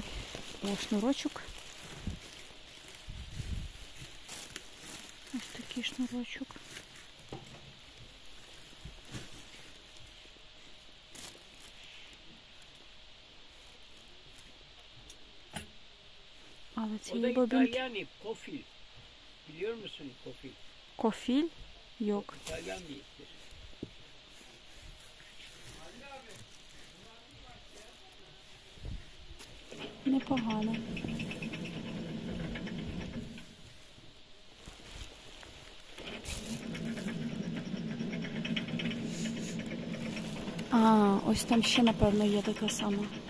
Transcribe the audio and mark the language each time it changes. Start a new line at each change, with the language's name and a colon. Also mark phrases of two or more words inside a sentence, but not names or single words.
Ukrainian: О, шнурочок. Ось такий шнурочок. Але o ці da бобінки.
Turkish: İtalyan ip, kofil. Biliyor musun kofil? Кофіль? Yok. İtalyan bir iptir.
Ukrainian: Непогано. А, ось там ще, напевно, є така сама.